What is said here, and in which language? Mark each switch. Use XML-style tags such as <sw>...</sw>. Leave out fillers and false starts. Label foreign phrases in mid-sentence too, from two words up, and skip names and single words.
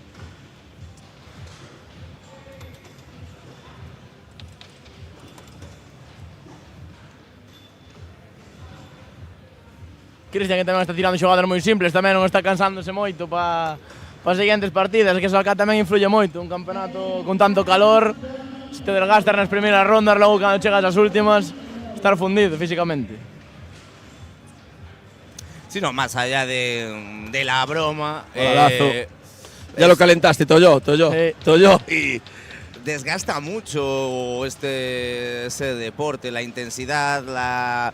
<gl>Cristian, que tamén está tirando xogadas moi simples, tamén non está cansándose moito para as seguintes partidas, que eso acá tamén influye moito, un campeonato con tanto calor, se te desgastas nas primeiras rondas, logo cando chegas ás últimas, estar fundido físicamente.</gl> <es>Sino más allá de la broma, Golazo. Ya lo calentaste, Toyo. Y desgasta mucho ese deporte, la intensidad, la</es>